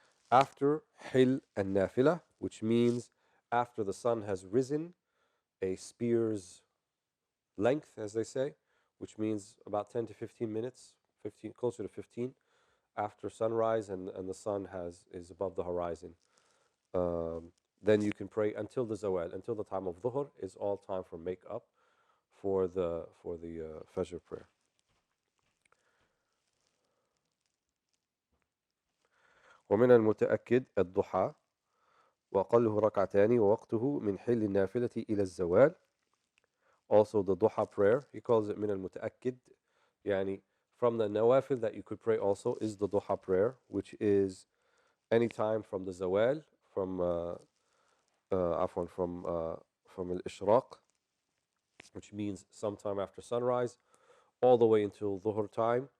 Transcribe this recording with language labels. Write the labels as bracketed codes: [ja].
[en] After hil and nafila, which means after the sun has risen a spear's length, as they say, which means about 10 to 15 minutes, closer to 15, after sunrise and the sun is above the horizon. Then you can pray until the zawal, until the time of dhuhr is all time for make up for the Fajr prayer. [ar] ومن المتأكد الضحى وأقله ركعتان ووقته من حل النافلة إلى الزوال. [en] Also the Duha prayer, he calls it [ar] من المتأكد, [en] يعني from the nawafil that you could pray also is the Duha prayer, which is any time from the zawal, from al-ishraq, which means sometime after sunrise, all the way until dhuhr time.